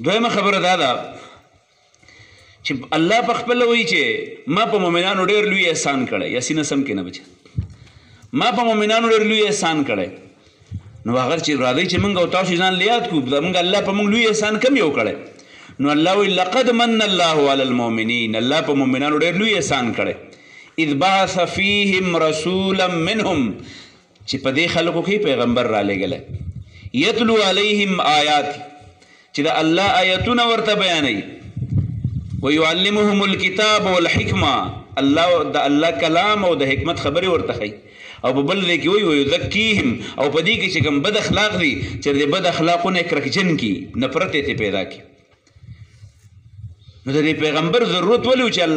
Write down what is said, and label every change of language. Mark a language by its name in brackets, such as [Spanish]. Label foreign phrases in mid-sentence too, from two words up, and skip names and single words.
[Pashto] دویمه خبره دا ده چې الله په خپله وایي چې ما په مؤمنانو ډېر لوی احسان کړی. یاسین سم کې نه بچه، ما په مؤمنانو ډېر لوی احسان کړی. نو هغه چې راځي چې موږ او تاسو ځان لیاد کو موږ الله په موږ لوی احسان کم یو کړی نو الله وی [Arabic] لقد من الله علی المؤمنین [Pashto] الله په مؤمنانو ډېر لوی احسان کړی [Arabic] اذ بعث فیهم رسولا منهم [Pashto] چې په دې خلکو کې پیغمبر را لېږلی [Arabic] یتلو علیهم آیات [Pashto] چې د الله آیتونه ورته بیانوي [Arabic] ويعلمهم الكتاب والحکمه [Pashto] الله د الله کلام او د حکمت خبرې ورته ښیي او په بل ځای کې وایي ویزکیهم او په دې کې چې کوم بد اخلاق دي چې د بد اخلاقونه کرکجن کي نفرت یې پیدا کړي نو د دې پیغمبر ضرورت ولې و چې الله